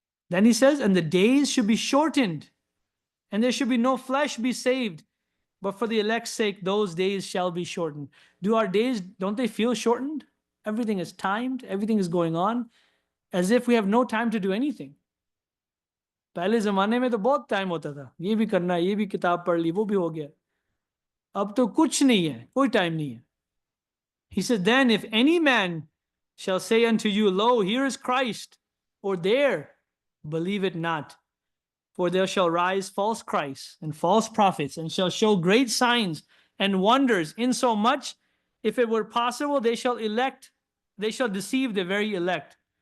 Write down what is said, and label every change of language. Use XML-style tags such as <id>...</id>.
<en>Then he says, and the days should be shortened, and there should be no flesh be saved, but for the elect's sake, those days shall be shortened. Do our days, don't they feel shortened? Everything is timed, everything is going on, as if we have no time to do anything.</en> <hi>पहले ज़माने में तो बहुत time होता था, ये भी करना है, ये भी किताब पढ़ ली, वो भी हो गया. अब तो कुछ नहीं है, कोई टाइम नहीं है.</hi> <en>He said, then if any man shall say unto you, lo, here is Christ, or there, believe it not. For there shall rise false Christs and false prophets, and shall show great signs and wonders, insomuch, if it were possible, they shall deceive the very elect.</en>